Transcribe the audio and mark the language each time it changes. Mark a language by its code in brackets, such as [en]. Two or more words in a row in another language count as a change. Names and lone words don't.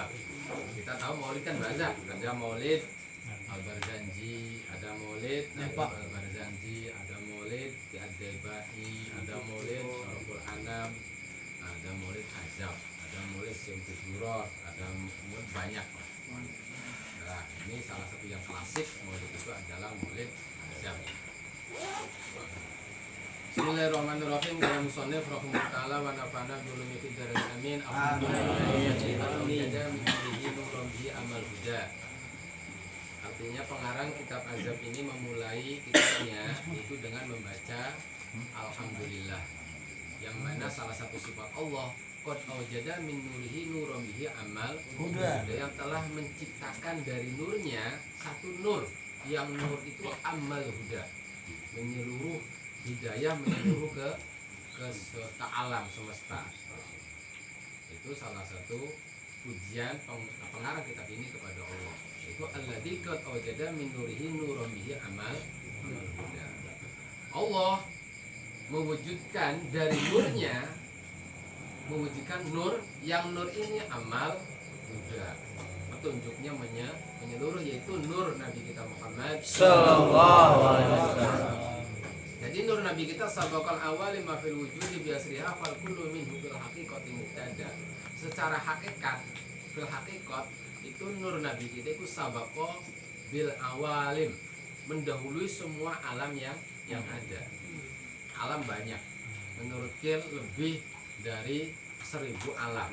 [id] Kita tahu Maulid kan banyak, ada Maulid Al-Barzanji, ada Maulid Al-Barzanji, ada Maulid Ad-Daibai, ada Maulid Syaraful Anam, ada Maulid Azab, ada Maulid Syamsul Durat, ada banyak. Nah, ini salah satu yang klasik Maulid itu adalah Maulid Azab. [ar] Bismillahirrahmanirrahim. يا مصنف رحمه الله تعالى ونفعنا بعلومه في الدارين آمين. [id] Artinya pengarang kitab Azab ini memulai kitabnya itu dengan membaca Alhamdulillah, yang mana salah satu sifat Allah [ar] قد أوجد من نوره نورا به عم الهدى, [id] yang telah menciptakan dari nurnya satu nur, yang nur itu [ar] عم الهدى, [id] menyeluruh hidayah, menyeluruh ke alam semesta. Itu salah satu pujian pengarang kitab ini kepada Allah. [ar] Itu الذي قد أوجد من نوره نورا به عم الهدى. [id] Allah mewujudkan dari nurnya, mewujudkan nur, yang nur ini [ar] عم الهدى, [id] petunjuknya menyeluruh, yaitu nur Nabi kita Muhammad [ar] صلى الله عليه وسلم. [id] Jadi nur Nabi kita [ar] سبق العوالم ما في الوجود بأسرها فالكل منه في الحقيقة مبتدأ. [id] Secara hakikat, [ar] في الحقيقة [id] itu nur Nabi kita itu [ar] سبق بالعوالم, [id] mendahului semua alam yang ada. Alam banyak. Menurut Kil lebih dari 1000 alam.